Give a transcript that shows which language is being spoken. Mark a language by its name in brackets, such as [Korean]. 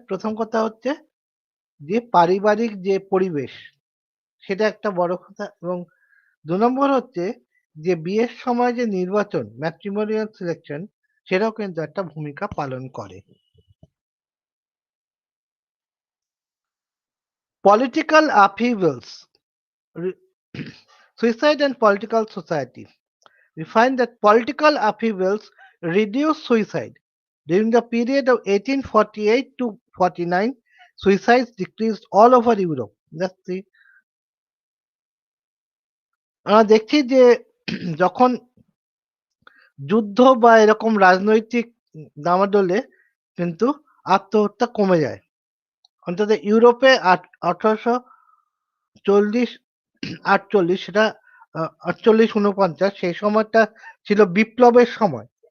[Bangla] প্রথম কথা হচ্ছে যে পারিবারিক যে পরিবেশ সেটা একটা বড় কথা, এবং ২ নম্বর হচ্ছে যে বিয়ের সময় যে নির্বাচন, ম্যাট্রিমোনিয়াল সিলেকশন, সেটাও কিন্তু একটা ভূমিকা পালন করে। [English] Political upheavals, suicide and political society. We find that political upheavals reduced suicide. During the period of 1848 to 49, suicides decreased all over Europe. Let's see. [Bangla] আমরা দেখছি যে যখন যুদ্ধ বা এরকম রাজনৈতিক দামাদলে কিন্তু আত্মহত্যা কমে যায়। অন্তত ইউরোপে 1840-48 সেটা 48-49 সেই সময়টা ছিল বিপ্লবের সময়।